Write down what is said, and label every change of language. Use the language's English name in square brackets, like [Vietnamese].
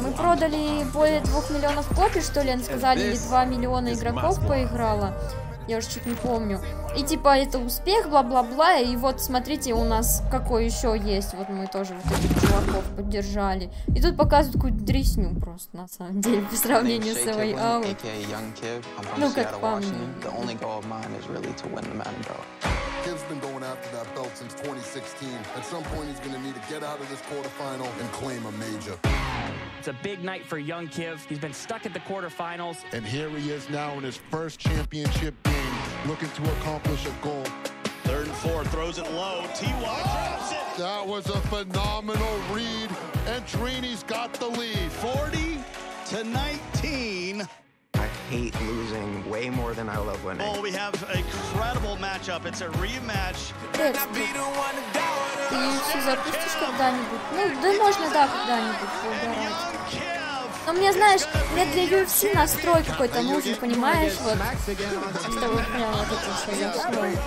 [Russian] Мы продали более 2 миллионов копий, что ли, они сказали, или 2 миллиона игроков поиграло. Я уже чуть не помню. И типа это успех, бла-бла-бла. И вот смотрите, у нас какой еще есть. Вот мы тоже вот этих чуваков поддержали. И тут показывают какую-то дресню просто, на самом деле, по сравнению с Way Out. Ну, как по мне. [English] Kiv's been going after that belt since 2016. At some point, he's going to need to get out of this quarterfinal and claim a major. It's a big night for young Kiv. He's been stuck at the quarterfinals. And here he is now in his first championship game, looking to accomplish a goal. 3rd and 4, throws it low. T.Y. drops it. That was a phenomenal read, and Trini's got the lead. 40-19. I hate losing way more than I love winning. Oh, we have a incredible matchup. It's a rematch. [Russian] Ты все запустишь когда-нибудь? Ну, да можно, да, когда-нибудь поиграть. Но мне, знаешь, мне для UFC настрой какой-то нужен, понимаешь? Вот, чтобы прям вот это все зашло.